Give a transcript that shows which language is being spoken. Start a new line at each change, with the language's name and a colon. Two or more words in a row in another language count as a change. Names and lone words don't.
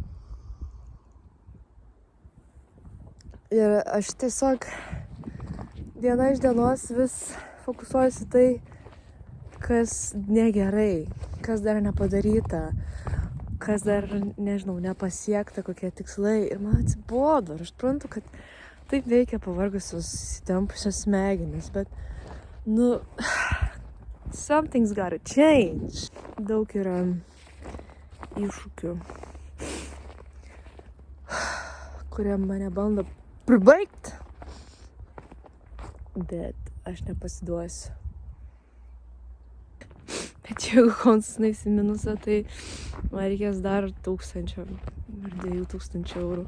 Lithuanian: Ir aš tiesiog diena iš dienos vis fokusuojuosi tai, kas negerai, kas dar nepadaryta, kas dar, nežinau, nepasiekta, kokie tikslai. Ir man atsibodo. Ir aš suprantu, kad taip veikia pavargusios, įsitempusios smegenys, bet,
English: something's gotta change.
Lithuanian: Daug yra iššūkių, kurie mane bando pribaigt, bet aš nepasiduosiu. Bet jeigu koncas nueis į minusą, tai man reikės dar 1000 ar 2000 eurų.